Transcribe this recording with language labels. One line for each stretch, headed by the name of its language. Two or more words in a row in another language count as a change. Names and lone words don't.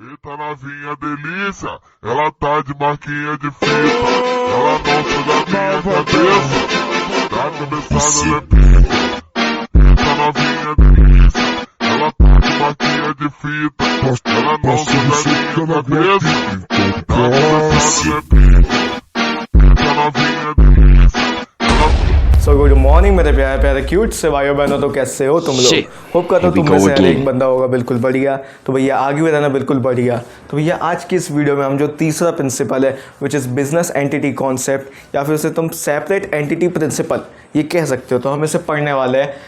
Portuguese: Tá novinha delícia, ela tá de marquinha de fita, ela não suga minha cabeça, da cabeçada ela é pica. Tá novinha delícia, ela tá de marquinha de fita, ela não suga minha cabeça, da cabeçada ela é pica. Tá novinha delícia.
English: so good morning
Hindi: मेरे प्यारे प्यारे क्यूट से भाइयों बहनों, तो कैसे हो तुम लोग। होप करता हूँ तुम में से हर एक बंदा होगा बिल्कुल बढ़िया। तो भैया आगे भी रहना बिल्कुल बढ़िया। तो भैया आज की इस वीडियो में हम जो तीसरा प्रिंसिपल है
English: which is business entity concept,
Hindi: या फिर उसे तुम
English: separate entity principle
Hindi: ये कह सकते हो, तो हम इसे पढ़ने वाले हैं।